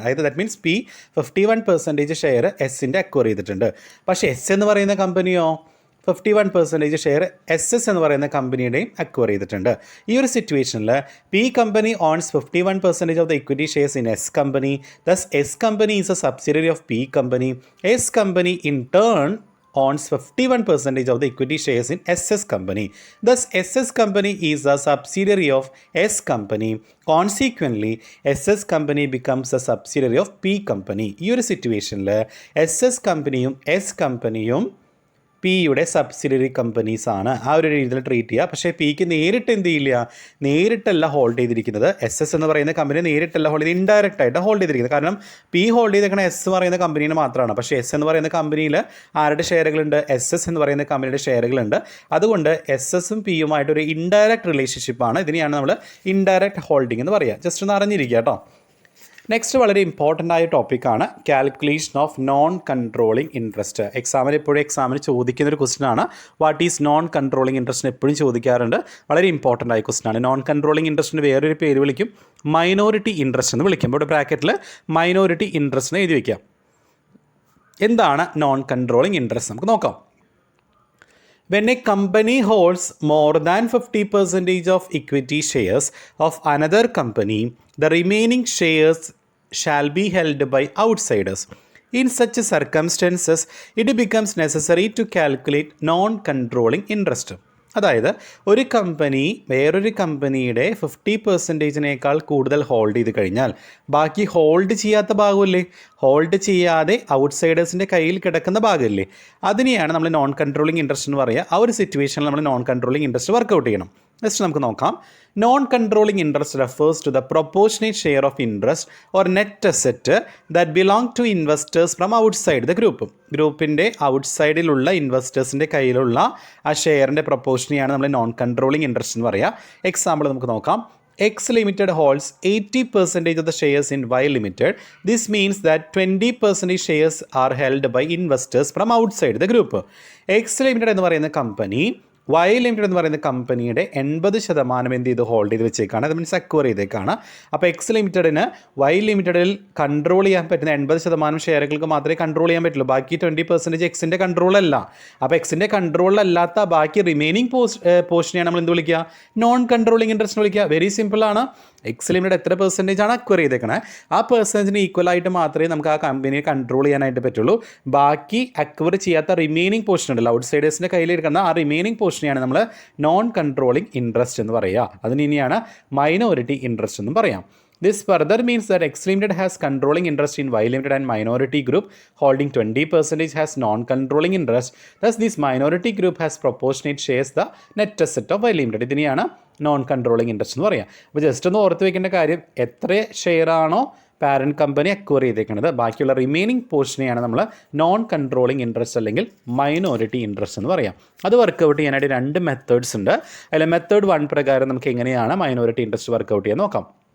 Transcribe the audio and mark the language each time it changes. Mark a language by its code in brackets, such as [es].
[ml] അതായത് [en] that means [ml] P 51% share എസിൻ്റെ acquire ചെയ്തിട്ടുണ്ട്. പക്ഷേ എസ് എന്ന് പറയുന്ന കമ്പനിയോ 51% ഷെയർ SS എന്ന് പറയുന്ന കമ്പനിയുടെയും അക്വയർ ചെയ്തിട്ടുണ്ട്. ഈ ഒരു സിറ്റുവേഷനിൽ [en] P company owns 51% of the equity shares in S company. Thus S company is a subsidiary of P company. S company in turn owns 51% of the equity shares in SS company. Thus, SS company is a subsidiary of S company. Consequently, SS company becomes a subsidiary of P company. [ml] ഈ ഒരു സിറ്റുവേഷനിൽ SS കമ്പനിയും S കമ്പനിയും പിയുടെ subsidiary companies ആണ്. ആ ഒരു രീതിയിൽ ട്രീറ്റ് ചെയ്യുക. പക്ഷേ പിക്ക് നേരിട്ട് എന്ത് ചെയ്യില്ല, നേരിട്ടല്ല ഹോൾഡ് ചെയ്തിരിക്കുന്നത്. SS എന്ന് പറയുന്ന കമ്പനി നേരിട്ടല്ല ഹോൾഡ് ചെയ്ത് ഇൻഡയറക്റ്റ് ആയിട്ട് ഹോൾഡ് ചെയ്തിരിക്കുന്നത്. കാരണം പി ഹോൾഡ് ചെയ്തേക്കണ S പറയുന്ന കമ്പനീനെ മാത്രമാണ്. പക്ഷേ S എന്ന് പറയുന്ന കമ്പനിയിൽ ആരുടെ ഷെയറുകളുണ്ട്? SS എന്ന് പറയുന്ന കമ്പനിയുടെ ഷെയറുകളുണ്ട്. അതുകൊണ്ട് SS-ഉം പിയുമായിട്ടൊരു ഇൻഡയറക്റ്റ് റിലേഷൻഷിപ്പാണ്. ഇതിനെയാണ് നമ്മൾ ഇൻഡയറക്റ്റ് ഹോൾഡിംഗ് എന്ന് പറയുക. ജസ്റ്റ് ഒന്ന് അറിഞ്ഞിരിക്കുക കേട്ടോ. നെക്സ്റ്റ് വളരെ ഇമ്പോർട്ടൻ്റ് ആയ ടോപ്പിക്കാണ് calculation of non controlling interest. എക്സാമിന് ചോദിക്കുന്നൊരു ക്വസ്റ്റ്യൻ ആണ്. [en] what is non controlling interest [ml] എപ്പോഴും ചോദിക്കാറുണ്ട്. വളരെ ഇമ്പോർട്ടൻ്റ് ആയ ക്വസ്റ്റ്യൻ ആണ്. നോൺ കൺട്രോളിങ് ഇൻട്രസ്റ്റിന് വേറൊരു പേര് വിളിക്കും, മൈനോറിറ്റി ഇൻട്രസ്റ്റ് എന്ന് വിളിക്കും. ഇവിടെ ബ്രാക്കറ്റിൽ മൈനോറിറ്റി ഇൻട്രസ്റ്റിനെ എഴുതി വയ്ക്കാം. എന്താണ് നോൺ കൺട്രോളിങ് ഇൻട്രസ്റ്റ്? നമുക്ക് നോക്കാം. [en] When a company holds more than 50% of equity shares of another company, the remaining shares shall be held by outsiders. In such circumstances, it becomes necessary to calculate non-controlling interest. [ml] അതായത് ഒരു company വേറൊരു കമ്പനിയുടെ 50%-നേക്കാൾ കൂടുതൽ hold ചെയ്ത് കഴിഞ്ഞാൽ ബാക്കി hold ചെയ്യാത്ത ഭാഗമില്ലേ, hold ചെയ്യാതെ ഔട്ട്സൈഡേഴ്സിൻ്റെ കയ്യിൽ കിടക്കുന്ന ഭാഗമില്ലേ, അതിനെയാണ് നമ്മൾ നോൺ കൺട്രോളിങ് ഇൻട്രസ്റ്റ് എന്ന് പറയുക. ആ ഒരു സിറ്റുവേഷനിൽ നമ്മൾ നോൺ കൺട്രോളിങ് ഇൻട്രസ്റ്റ് വർക്കൗട്ട് ചെയ്യണം. നെക്സ്റ്റ് നമുക്ക് നോക്കാം. [en] Non controlling interest refers to the proportionate share of interest or net asset that belong to investors from outside the group. [ml] ഗ്രൂപ്പിൻ്റെ ഔട്ട്സൈഡിലുള്ള ഇൻവെസ്റ്റേഴ്സിൻ്റെ കയ്യിലുള്ള ആ ഷെയറിൻ്റെ പ്രൊപ്പോർഷനെയാണ് നമ്മൾ നോൺ കൺട്രോളിങ് ഇൻട്രസ്റ്റ് എന്ന് പറയുക. എക്സാമ്പിൾ നമുക്ക് നോക്കാം. [en] X Limited holds 80% of the shares in Y Limited. This means that 20% shares are held by investors from outside the group. [ml] X Limited എന്ന് പറയുന്ന കമ്പനി Y Limited എന്ന് പറയുന്ന കമ്പനിയുടെ 80% എന്ത് ചെയ്ത് ഹോൾഡ് ചെയ്ത് വെച്ചേക്കാണ്. അത് മീൻസ് അക്വയർ ചെയ്തേക്കാണ്. അപ്പോൾ X Limitedന് Y Limitedൽ കൺട്രോൾ ചെയ്യാൻ പറ്റുന്ന 80% ഷെയറുകൾക്ക് മാത്രമേ കൺട്രോൾ ചെയ്യാൻ പറ്റുള്ളൂ. ബാക്കി 20% എക്സിൻ്റെ കൺട്രോളല്ല. അപ്പോൾ എക്സിൻ്റെ കൺട്രോളിലല്ലാത്ത ബാക്കി റിമൈനിങ് പോർഷനെയാണ് നമ്മൾ എന്ത് വിളിക്കുക? നോൺ കൺട്രോളിങ് ഇൻട്രസ്റ്റ് വിളിക്കുക. വെരി സിമ്പിളാണ്. എക്സ് ലിമിറ്റഡ് എത്ര പെർസെൻറ്റേജാണ് അക്വയർ ചെയ്തേക്കണേ, ആ പെർസെൻറ്റേജിന് ഈക്വലായിട്ട് മാത്രമേ നമുക്ക് ആ കമ്പനിയെ കൺട്രോൾ ചെയ്യാനായിട്ട് പറ്റുള്ളൂ. ബാക്കി അക്വയർ ചെയ്യാത്ത റിമൈനിങ് പോർഷൻ ഉണ്ടല്ലോ, ഔട്ട്സൈഡേഴ്സിൻ്റെ കയ്യിലിരിക്കുന്ന ആ റിമൈനിങ് പോർഷനെയാണ് നമ്മൾ നോൺ കൺട്രോളിങ് ഇൻട്രസ്റ്റ് എന്ന് പറയുക. അതിന് ഇനിയാണ് മൈനോറിറ്റി ഇൻട്രസ്റ്റ് എന്നും പറയാം. [en] This further means that X Limited has controlling interest in Y Limited and minority group holding 20% has non-controlling interest. Thus, this minority group has proportionate shares the net asset of Y Limited. [ml] ഇതിനെയാണ് non controlling interest എന്ന് പറയുക. അപ്പോൾ just ഒന്ന് ഓർത്ത് വയ്ക്കേണ്ട കാര്യം, എത്ര share ആണോ പാരൻറ്റ് കമ്പനി അക്വയർ ചെയ്തേക്കുന്നത്, ബാക്കിയുള്ള റിമൈനിങ് പോർഷനെയാണ് നമ്മൾ നോൺ കൺട്രോളിങ് ഇൻട്രസ്റ്റ് അല്ലെങ്കിൽ മൈനോറിറ്റി ഇൻട്രസ്റ്റ് എന്ന് പറയാം. അത് വർക്കൗട്ട് ചെയ്യാനായിട്ട് 2 മെത്തേഡ്സ് ഉണ്ട്. അതിൽ മെത്തേഡ് 1 പ്രകാരം നമുക്ക് എങ്ങനെയാണ് മൈനോറിറ്റി ഇൻട്രസ്റ്റ് വർക്കൗട്ട് ചെയ്യാൻ നോക്കാം.